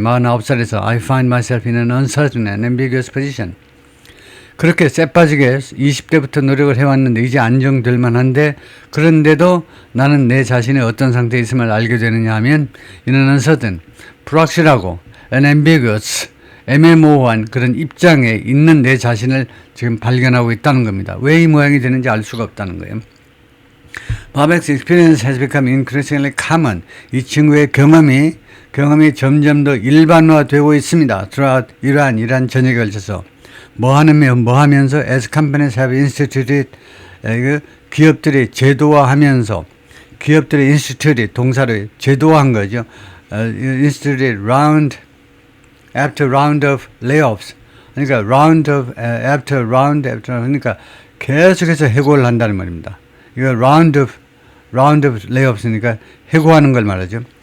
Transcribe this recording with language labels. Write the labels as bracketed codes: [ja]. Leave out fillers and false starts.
[ko] 49살에서 [en] I find myself in an uncertain and ambiguous position. [ko] 그렇게 쎄빠지게 20대부터 노력을 해왔는데 이제 안정될 만한데 그런데도 나는 내 자신의 어떤 상태에 있음을 알게 되느냐 하면 [en] in an uncertain, [ko] 불확실하고 [en] and ambiguous, [ko] 애매모호한 그런 입장에 있는 내 자신을 지금 발견하고 있다는 겁니다. 왜 이 모양이 되는지 알 수가 없다는 거예요. [en] Babak's experience has become increasingly common. [ko] 이 친구의 경험이 점점 더 일반화되고 있습니다. Throughout 이란 전역에 걸쳐서 뭐 하면서 [en] as companies have instituted, [ko] 기업들이 제도화하면서, 기업들이 instituted, 동사를 제도화한 거죠. [en] instituted after round of layoffs. [ko] 그러니까 [en] after round, [ko] 그러니까 계속해서 해고를 한다는 말입니다. 이거 [en] round of layoffs [ko] 니까 해고하는 걸 말하죠.